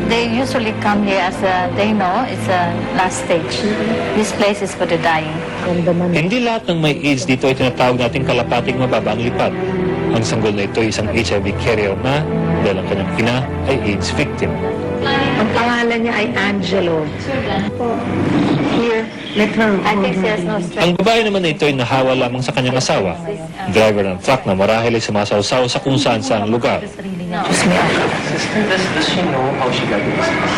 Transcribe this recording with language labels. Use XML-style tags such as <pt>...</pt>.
<en>They usually come here as they know it's a last stage. This place is for the dying.</en> <tl>Hindi lahat ng may AIDS dito ay tinatawag nating kalapating mababa ang lipad. Ang sanggol na ito ay isang HIV carrier na dahil ang kanyang ina ay AIDS victim. Ang pangalan niya ay Angelo.</tl> <en>Here, let her I think she has no strength.</en> <tl>Ang babae naman na ito ay nahawa lamang sa kanyang asawa, driver ng truck na marahil ay sumasawsaw sa kung saan saang lugar.</tl> <en>Does she know how she got this?</en>